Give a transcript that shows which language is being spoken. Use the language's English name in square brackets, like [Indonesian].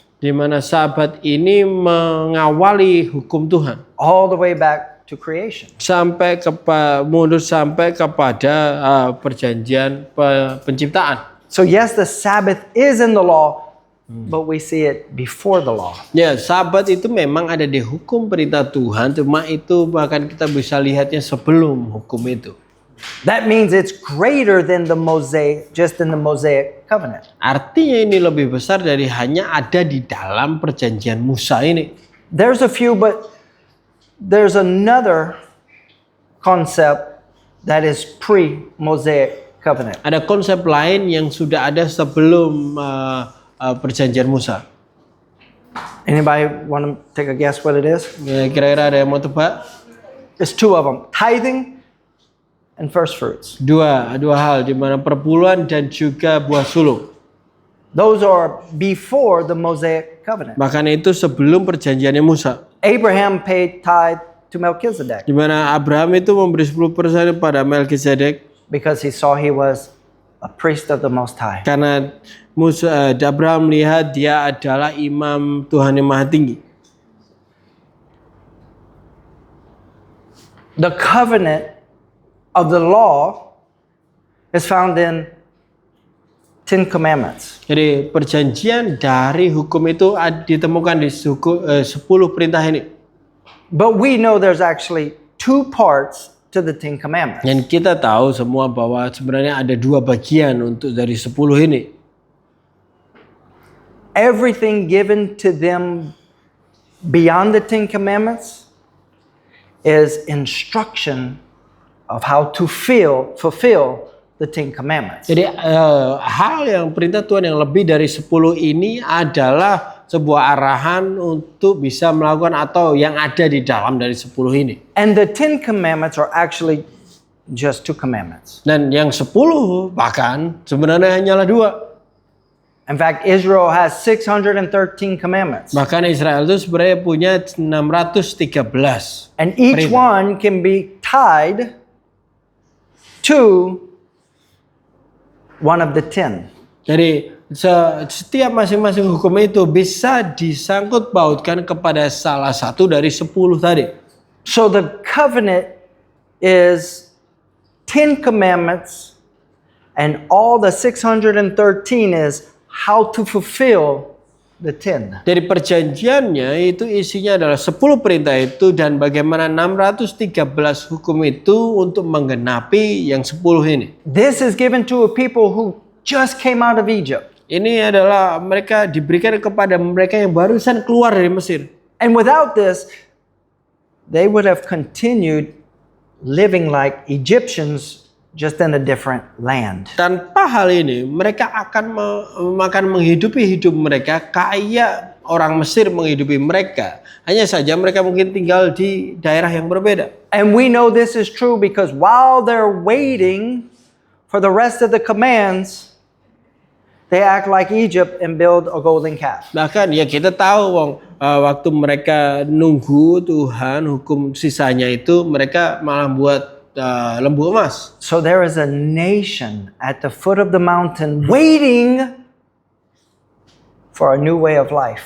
[Indonesian] Di mana Sabat ini mengawali hukum Tuhan. [English] All the way back to creation. [Indonesian] Mundur sampai kepada perjanjian penciptaan. [English] So yes, the Sabbath is in the law, but we see it before the law. [Indonesian] Ya, Sabat itu memang ada di hukum perintah Tuhan, cuma itu bahkan kita bisa lihatnya sebelum hukum itu. [English] That means it's greater than the Mosaic, just in the Mosaic covenant. [Indonesian] Artinya ini lebih besar dari hanya ada di dalam perjanjian Musa ini. [English] There's a few, but there's another concept that is pre-Mosaic covenant. [Indonesian] Ada konsep lain yang sudah ada sebelum perjanjian Musa. [English] Anybody want to take a guess what it is? [Indonesian] Kira-kira ada yang mau tebak? [English] There's two of them, tithing and first fruits. [Indonesian] Dua hal, di mana perpuluhan dan juga buah sulung. [English] Those are before the Mosaic covenant. [Indonesian] Bahkan itu sebelum perjanjiannya Musa. [English] Abraham paid tithe to Melchizedek [Indonesian] Di mana Abraham itu memberi 10% pada Melkisedek [English] because he saw he was a priest of the Most High. [Indonesian] karena Abraham melihat dia adalah imam Tuhan yang Maha Tinggi. [English] The covenant of the law is found in 10 commandments. [Indonesian] Jadi perjanjian dari hukum itu ditemukan di 10 perintah ini. [English] But we know there's actually 2 parts to the 10 commandments. [Indonesian] Dan kita tahu semua bahwa sebenarnya ada 2 bagian untuk dari 10 ini. [English] Everything given to them beyond the 10 commandments is instruction of how to fulfill the 10 commandments. [Indonesian] Jadi hal yang perintah Tuhan yang lebih dari 10 ini adalah sebuah arahan untuk bisa melakukan atau yang ada di dalam dari 10 ini. [English] And the 10 commandments are actually just 2 commandments. [Indonesian] Dan yang 10 bahkan sebenarnya hanyalah 2. [English] In fact, Israel has 613 commandments. [Indonesian] Bahkan Israel itu sebenarnya punya 613. [English] And each [Indonesian] Perintah. [English] one can be tied to one of the 10. [Indonesian] Jadi setiap masing-masing hukum itu bisa disangkut pautkan kepada salah satu dari 10 tadi. [English] So the covenant is 10 commandments, and all the 613 is how to fulfill the 10. [Indonesian] Dari perjanjiannya itu isinya adalah 10 perintah itu dan bagaimana 613 hukum itu untuk menggenapi yang 10 ini. [English] This is given to a people who just came out of Egypt. [Indonesian] Ini adalah mereka diberikan kepada mereka yang barusan keluar dari Mesir. [English] And without this, they would have continued living like Egyptians, just in a different land. [Indonesian] Tanpa hal ini, mereka akan menghidupi hidup mereka kayak orang Mesir menghidupi mereka. Hanya saja mereka mungkin tinggal di daerah yang berbeda. [English] And we know this is true because while they're waiting for the rest of the commands, they act like Egypt and build a golden calf. [Indonesian] Bahkan ya kita tahu waktu mereka nunggu Tuhan hukum sisanya itu mereka malah buat lembu emas. [English] So there is a nation at the foot of the mountain waiting for a new way of life.